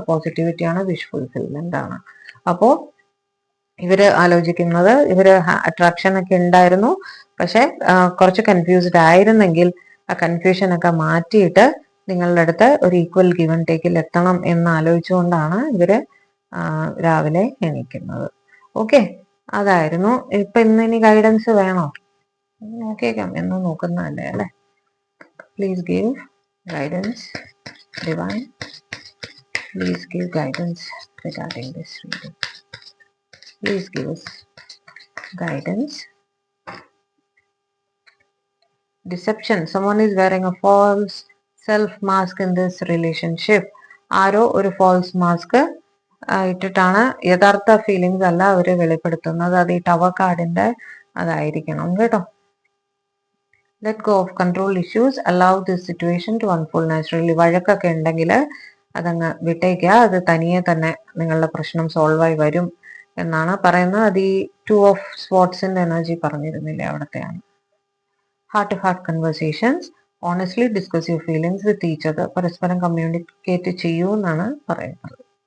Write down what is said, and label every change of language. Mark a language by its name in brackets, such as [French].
[Malayalam] Positivity ആണ്, wish fulfilment ആണ്. അപ്പോ ഇവര് ആലോചിക്കുന്നത്, ഇവര് അട്രാക്ഷൻ ഒക്കെ ഉണ്ടായിരുന്നു, പക്ഷെ കുറച്ച് കൺഫ്യൂസ്ഡ് ആയിരുന്നെങ്കിൽ ആ കൺഫ്യൂഷൻ ഒക്കെ മാറ്റിയിട്ട് നിങ്ങളുടെ അടുത്ത് ഒരു ഈക്വൽ ഗിവ് ആൻഡ് ടേക്കിൽ എത്തണം എന്ന് ആലോചിച്ചുകൊണ്ടാണ് ഇവര് രാവിലെ എണീക്കുന്നത്. ഓക്കെ, അതായിരുന്നു. ഇപ്പൊ ഇനി ഗൈഡൻസ് വേണോ? നോക്കിയേക്കാം, എന്ന് നോക്കുന്നതല്ലേ അല്ലെ. [English] Please give guidance, divine. Please give guidance regarding this reading. Please give us guidance. Deception. Someone is wearing a false self mask in this relationship. [Malayalam] ആരോ ഒരു [English] false mask [Malayalam] ഇട്ടിട്ടാണ് യഥാർത്ഥ ഫീലിങ്സ് അല്ല അവര് വെളിപ്പെടുത്തുന്നത്. അത് ഈ ടവർ കാർഡിന്റെ അതായിരിക്കണം കേട്ടോ. [English] Let go of control issues. Allow this situation to unfold naturally. [Malayalam] വഴക്കൊക്കെ ഉണ്ടെങ്കിൽ അതങ്ങ് വിട്ടേക്കുക. അത് തനിയെ തന്നെ നിങ്ങളുടെ പ്രശ്നം സോൾവ് ആയി വരും എന്നാണ് പറയുന്നത്. അത് ഈ 2 of Swordsന്റെ energy പറഞ്ഞിരുന്നില്ലേ, അവിടത്തെയാണ്. [English] Heart to heart conversations. Honestly discuss your feelings with each other. [Malayalam] പരസ്പരം കമ്മ്യൂണിക്കേറ്റ് ചെയ്യൂ എന്നാണ് പറയുന്നത്.